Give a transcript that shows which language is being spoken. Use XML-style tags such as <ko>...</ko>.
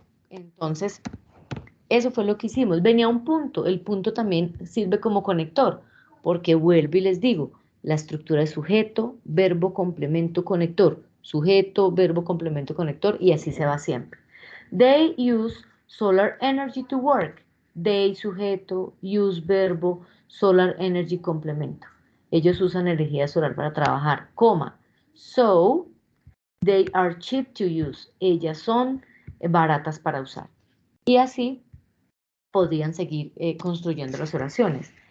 <es>Entonces, eso fue lo que hicimos. Venía un punto. El punto también sirve como conector, porque vuelvo y les digo, la estructura es sujeto, verbo, complemento, conector. Sujeto, verbo, complemento, conector, y así se va siempre.</es> <en>They use solar energy to work. They, sujeto, use, verbo, solar energy, complemento.</en> <es>Ellos usan energía solar para trabajar, coma.</es> <en>So, they are cheap to use.</en> <es>Ellas son baratas para usar. Y así podrían seguir construyendo las oraciones.</es>